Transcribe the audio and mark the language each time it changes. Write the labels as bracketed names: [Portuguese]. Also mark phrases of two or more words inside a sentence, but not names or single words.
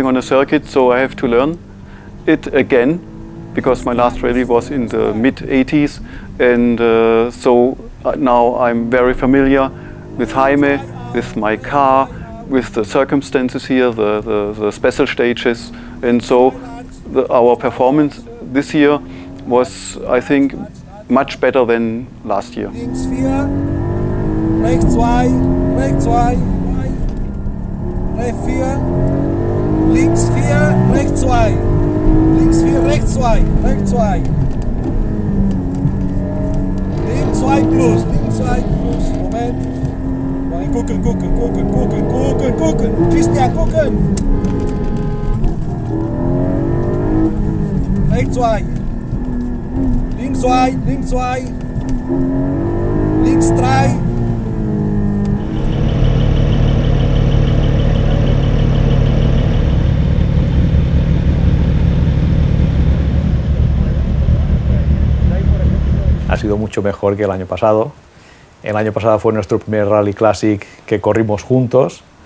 [English] on a circuit, so I have to learn it again, because my last rally was in the mid-80s, and so now I'm very familiar with Jaime, with my car, with the circumstances here, the special stages, and so our performance this year was, I think, much better than last year. [German] Links 4, rechts 2, rechts 2, rechts 4, links 4, rechts 2, links 4, rechts 2, rechts 2, links 2 plus, Moment. Gucken, Christian, gucken! Rechts 2, links 2, links 2, links 3. [Spanish] Ha sido mucho mejor que el año pasado. El año pasado fue nuestro primer Rally Classic que corrimos juntos.